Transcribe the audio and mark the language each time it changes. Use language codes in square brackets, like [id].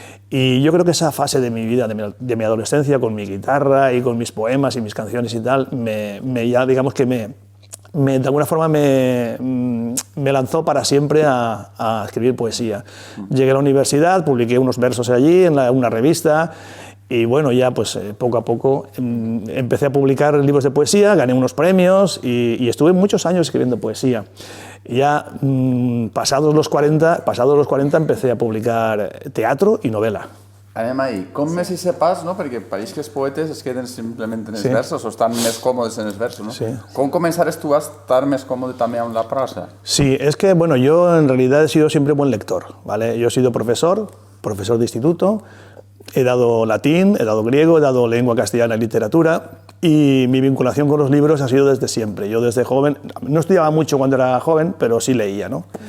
[es] Y yo creo que esa fase de mi vida, de mi adolescencia, con mi guitarra y con mis poemas y mis canciones y tal, ya digamos que de alguna forma me lanzó para siempre a escribir poesía. Llegué a la universidad, publiqué unos versos allí en una revista. Y bueno, ya pues poco a poco empecé a publicar libros de poesía, gané unos premios y estuve muchos años escribiendo poesía. Ya pasados los 40 empecé a publicar teatro [ca] i novel·la. Anem ahí. Com més hi sé pas, no? Perquè pareix que els poetes es queden simplement en els versos o estan més còmodes en els versos, no? Sí. Com començares tu a estar més còmode també amb la prosa? [es] Sí, es que bueno, yo en realidad he sido siempre buen lector, ¿vale? Yo he sido profesor de instituto. He dado latín, he dado griego, he dado lengua castellana y literatura y mi vinculación con los libros ha sido desde siempre. Yo desde joven, no estudiaba mucho cuando era joven, pero sí leía, ¿no?